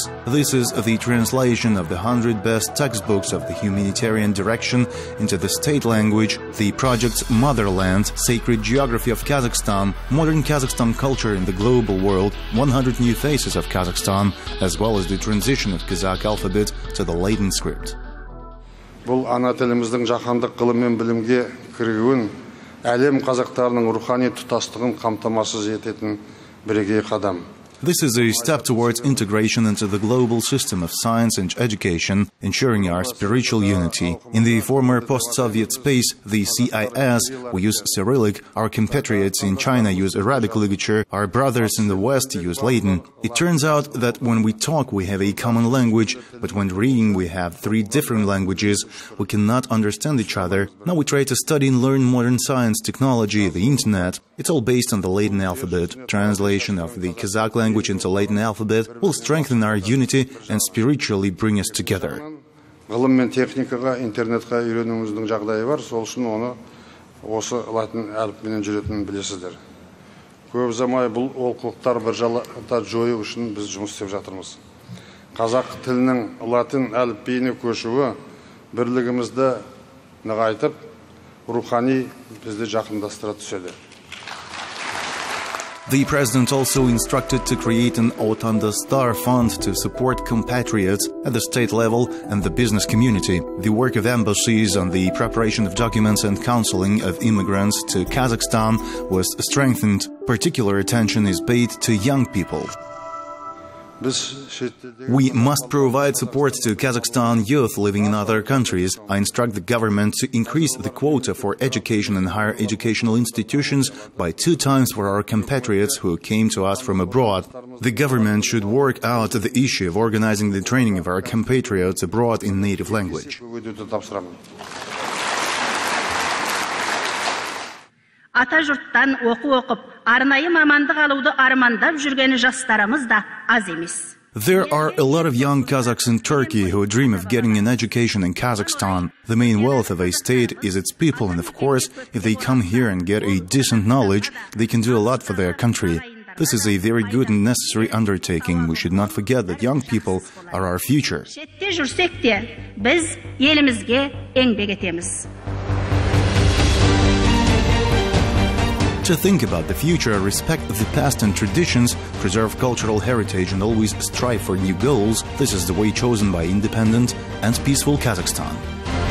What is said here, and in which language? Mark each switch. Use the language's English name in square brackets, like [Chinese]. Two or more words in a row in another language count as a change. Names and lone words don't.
[English] This is the translation of the 100 best textbooks of the humanitarian direction into the state language, the project's Motherland, Sacred Geography of Kazakhstan, Modern Kazakhstan Culture in the Global World, 100 New Faces of Kazakhstan, as well as the transition of Kazakh alphabet to the Latin script. [Kazakh] Бұл ана тіліміздің жаһандық ғылым мен білімге кірігуін, әлем қазақтарының рухани тұтастығын қамтамасыз ететін бірегей қадам. [English] This is a step towards integration into the global system of science and education, ensuring our spiritual unity. In the former post-Soviet space, the CIS, we use Cyrillic, our compatriots in China use Arabic literature, our brothers in the West use Latin. It turns out that when we talk we have a common language, but when reading we have 3 different languages. We cannot understand each other. Now we try to study and learn modern science, technology, the internet. It's all based on the Latin alphabet. Translation of the Kazakh language into Latin alphabet will strengthen our unity and spiritually bring us together. [Kazakh] Ғылым мен техникаға, интернетқа үйренуіміздің жағдайы бар, сол үшін оны осы латын әліпбимен жүретінін білесіздер. Көп ұзамай бұл олқылықтар біржолата жою үшін біз жұмыс істеп жатырмыз. Қазақ тілінің латын әліпбиіне көшуі бірлігімізді нығайтып, рухани бізді жақындастыра түседі. [English] The president also instructed to create an Otanda Star Fund to support compatriots at the state level and the business community. The work of embassies on the preparation of documents and counseling of immigrants to Kazakhstan was strengthened. Particular attention is paid to young people. We must provide support to Kazakhstan youth living in other countries. I instruct the government to increase the quota for education and higher educational institutions by 2 times for our compatriots who came to us from abroad. The government should work out the issue of organizing the training of our compatriots abroad in native language. [Kazakh] Ата жұрттан оқу оқып, арнайы мамандық алуды армандап жүрген жастарымыз да аз емес. [English] There are a lot of young Kazakhs in Turkey who dream of getting an education in Kazakhstan. The main wealth of a state is its people, and of course, if they come here and get a decent knowledge, they can do a lot for their country. This is a very good and necessary undertaking. We should not forget that young people are our future. [Kazakh] Шетте жүрсек те, біз елімізге еңбек етеміз. [English] To think about the future, respect the past and traditions, preserve cultural heritage and always strive for new goals, this is the way chosen by independent and peaceful Kazakhstan.